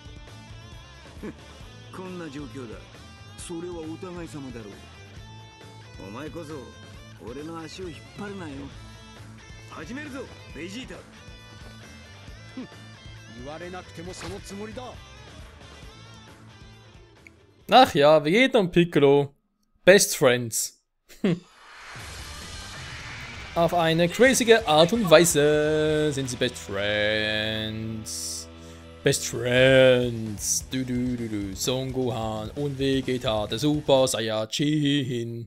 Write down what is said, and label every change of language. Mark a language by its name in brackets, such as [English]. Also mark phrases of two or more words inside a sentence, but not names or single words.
[Japanese] こんな状況だ。それはお互い様だろう。お前こそ俺の足を引っ張るなよ。始めるぞ、ベジータ。言われなくてもそのつもりだ。 [German] Ach ja, Vegeta und Piccolo. [English] Best Friends. [German] Auf eine crazige Art und Weise sind sie [English] Best Friends. Best Friends. [German] Son Gohan und Vegeta, der Super Saiyajin.